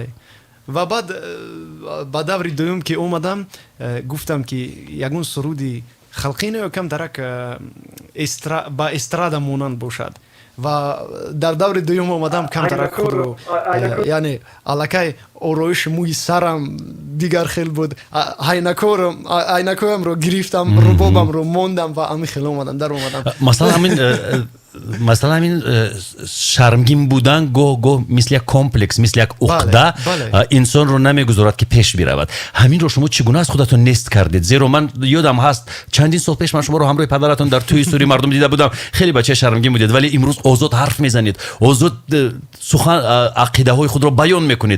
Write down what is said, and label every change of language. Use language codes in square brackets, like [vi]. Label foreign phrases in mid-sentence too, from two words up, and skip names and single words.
[tg] ва баъд ба даври дуюм ки омадам, гуфтам ки ягон суруди халқӣ наёкам дарак ба эстрада монанд бошад ва дар даври дуюм омадам камтарак худро яъне аллакай ороиши мӯи сарам дигар хел буд. Айнакоямро гирифтам, рубобамро мондам ва ами хел омадам дар омадам. [fa] مثلا همین شرمگین بودن گاه مثل یک کمپلکس مثل یک عقده انسان رو نمیگذارد که پیش برود. همین رو شما چگونه از خودتون نست کردید؟ زیرا من یادم هست چندین سال پیش من شما رو همراه پدرتون در توی سوری مردم دیده بودم، خیلی بچه شرمگین بودید ولی امروز آزاد حرف میزنید، آزاد سخن عقیده های خود رو بیان میکنید.